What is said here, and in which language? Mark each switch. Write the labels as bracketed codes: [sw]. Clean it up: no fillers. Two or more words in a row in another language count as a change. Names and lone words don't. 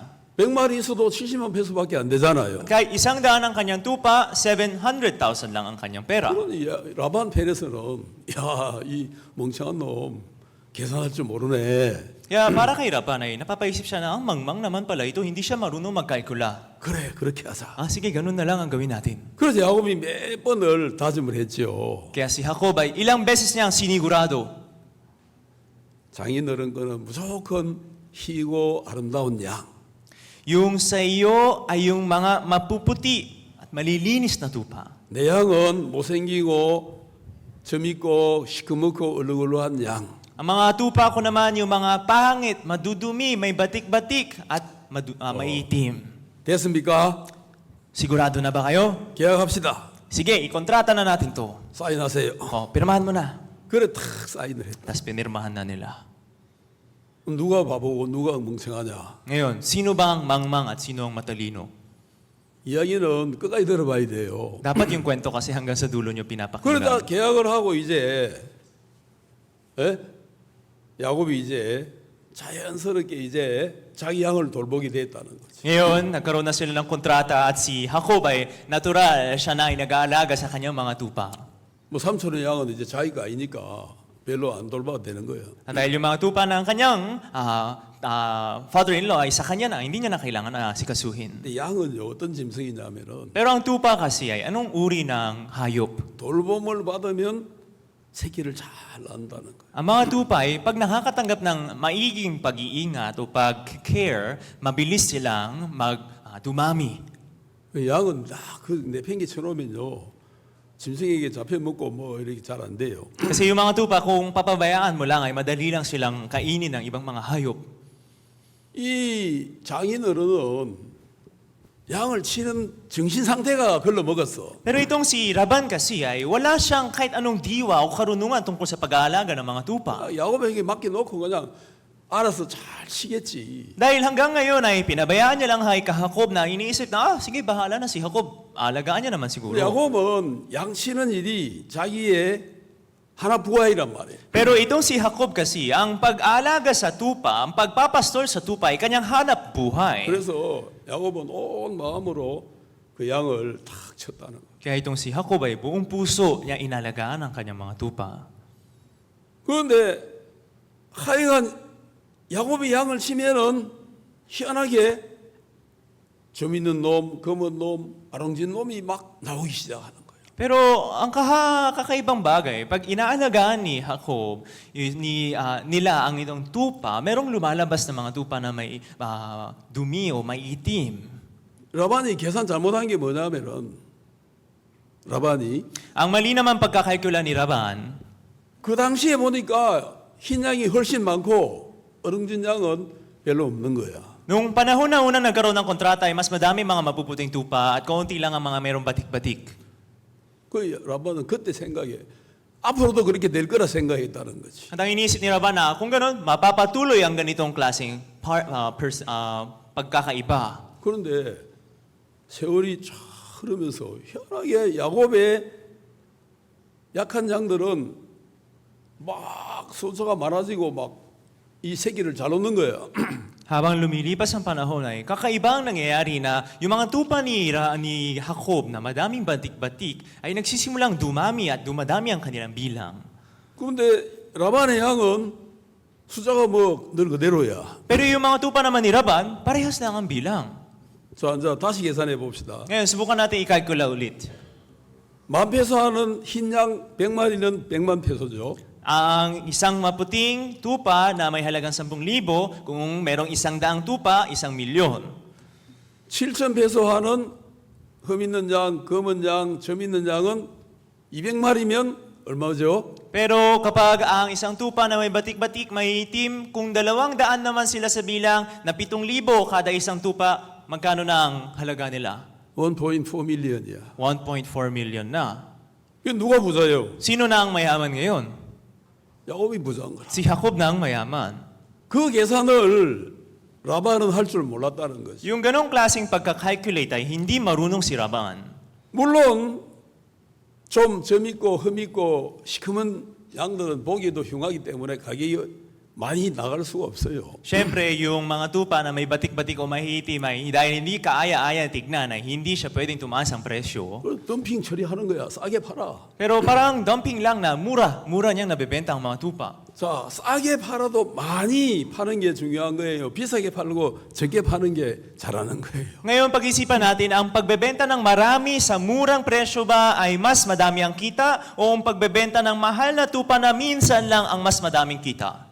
[ko] 100마리 있어도 70만 페소밖에 안 되잖아요. [tl] Kahit 100 ang kanyang tupa, 700,000 lang ang kanyang pera. [ko] 그러니 라반 편에서는 이 멍청한 놈 계산할 줄 모르네. [tl] Kaya para kay Laban ay napapaisip siya na ang mangmang naman pala ito, hindi siya marunong magkalkula. [ko] 그래 그렇게 하자. [tl] Sige, ganun na lang ang gawin natin. [ko] 그래서 야곱이 몇 번을 다짐을 했죠. [tl] Kaya si Jacob ay ilang beses niyang sinigurado. [ko] 장인어른 거는 무조건 희고 아름다운 양. [tl] Yung sa iyo ay yung mga mapuputi at malilinis na tupa. [ko] 내 양은 못생기고 점있고 시커멓고 얼룩얼룩한 양. [tl] Ang mga tupa ko naman yung mga pangit, madudumi, may batik-batik at maitim. [ko] 됐습니까? [tl] Sigurado na ba kayo? [ko] 계약합시다. [tl] Sige, ikontrata na natin to. [ko] 사인하세요. [tl] Pirmahan mo na. [ko] 그래 탁 사인을 했다. [tl] Tapos pinirmahan na nila. [ko] 누가 바보고 누가 멍청하냐? [tl] Ngayon, sino bang mangmang at sino ang matalino? [ko] 이야기는 끝까지 들어봐야 돼요. [tl] Dapat yung kwento kasi hanggang sa dulo nyo [ko] 그러다 [tl] pinapakinggan. [ko] 계약을 하고 이제 야곱이 이제 자연스럽게 이제 자기 양을 돌보게 됐다는 거지. [tl] Ngayon, nagkaroon na sila ng kontrata at si Jacob ay natural, siya na ay nag-aalaga sa kanyang mga tupa. [ko] 뭐 삼촌의 양은 이제 자기가 아니니까 별로 안 돌봐도 되는 거예요. [tl] At dahil yung mga tupa ng kanyang father-in-law ay sa kanya na, hindi niya na kailangan sikasuhin. [ko] 근데 양은요 어떤 짐승이냐면은 [tl] Pero ang tupa kasi ay anong uri ng hayop? [ko] 돌봄을 받으면 새끼를 잘 낳는다는 거예요. [tl] Ang mga tupa ay pag nakakatanggap ng maiging pag-iingat o pag-care, mabilis silang dumami. [ko] 그 양은 그 내팽개 쳐놓으면요 짐승에게 잡혀 먹고 뭐 이렇게 잘 안 돼요. [tl] Kasi yung mga tupa, kung papabayaan mo lang, ay madali lang silang kainin ng ibang mga hayop. [ko] 이 장인어른은 양을 치는 정신 상태가 걸러 먹었어. [tl] Pero itong si Laban kasi ay wala siyang kahit anong diwa o karunungan tungkol sa pag-aalaga ng mga tupa. [ko] 야곱에게 맡겨놓고 그냥 알아서 잘 치겠지. [tl] Dahil hanggang ngayon ay pinabayaan niya lang kay Jacob na iniisip na, sige, bahala na si Jacob. Alagaan niya naman siguro. [ko] 야곱은 양 치는 일이 자기의 하나 부하이란 말이에요. [tl] Pero itong si Jacob kasi, ang pag-aalaga sa tupa, ang pagpapastol sa tupa ay kanyang hanap buhay. [ko] 그래서 야곱은 온 마음으로 그 양을 탁 쳤다는 거예요. [tl] Kaya itong si Jacob ay buong puso niya inalagaan ang kanyang mga tupa. [ko] 그런데 하여간 야곱이 양을 치면은 희한하게 점 있는 놈, 검은 놈, 아롱진 놈이 막 나오기 시작하는 거예요. [tl] Pero ang kakaibang bagay, pag inaalagaan ni Jacob, nila ang itong tupa, merong lumalabas na mga tupa na may dumi o may itim. [ko] 라반이 계산 잘못한 게 뭐냐면은 라반이 [tl] Ang mali naman pagkakalkula ni Laban, [ko] 그 당시에 보니까 흰 양이 훨씬 많고 어릉진 양은 별로 없는 거야. [tl] nung panahon na unang nagkaroon ng kontrata ay mas madami mga mapuputing tupa at kaunti lang ang mga merong batik-batik. [ko] 그 라반은 그때 생각에 앞으로도 그렇게 될 거라 생각했다는 거지. [tl] At ang iniisip ni Laban na kung gano'n, mapapatuloy ang ganitong klaseng pagkakaiba. [ko] 그런데 세월이 쫙 흐르면서 희한하게 야곱의 약한 양들은 막 소수가 많아지고 막 이 새끼를 잘 놓는 거야. [tl] Habang lumilipas ang panahon ay kakaibang nangyayari na yung mga tupa ni Jacob na madaming batik-batik ay nagsisimulang dumami at dumadami ang kanilang bilang. [ko] 그런데 라반의 양은 숫자가 뭐 늘 그대로야. [tl] Pero yung mga tupa naman ni Laban, parehas lang ang bilang. [ko] 자, 이제 다시 계산해 봅시다. [tl] Ngayon, subukan natin i-calcula ulit. [ko] 10,000페소 하는 흰 양 100마리는 100만 페소죠. [tl] Ang isang maputing tupa na may halagang 10,000, kung merong 100 tupa, 1,000,000. [ko] 7,000페소 하는 흠 있는 양, 검은 양, 점 있는 양은 200마리면 얼마죠? [tl] Pero kapag ang isang tupa na may batik-batik, may itim, kung 200 naman sila sa bilang na 7,000 kada isang tupa, magkano na ang halaga nila? [ko] 1.4 million이야. [tl] 1.4 million na. [ko] 그 누가 부자예요? [tl] Sino na ang mayaman ngayon? [ko] 야곱이 부자인 거라. [tl] Si Jacob na ang mayaman. [ko] 그 계산을 라반은 할 줄 몰랐다는 거지. [tl] Yung ganong klaseng pagkakalculate ay hindi marunong si Laban. [ko] 물론 좀 점 있고 흠 있고 시커먼 양들은 보기에도 흉하기 때문에 가격이 많이 나갈 수가 없어요. [tl] Siyempre, yung mga tupa na may batik-batik o mahitim ay dahil hindi kaaya-aya tignan ay hindi siya pwedeng tumaas ang presyo. [ko] 그걸 덤핑 처리하는 거야. 싸게 팔아. [tl] Pero parang dumping lang na mura niyang nabebenta ang mga tupa. [ko] 자, 싸게 팔아도 많이 파는 게 중요한 거예요. 비싸게 팔고 적게 파는 게 잘하는 거예요. [tl] Ngayon, pag-isipan natin, ang pagbebenta ng marami sa murang presyo ba ay mas madami ang kita o ang pagbebenta ng mahal na tupa na minsan lang ang mas madaming kita?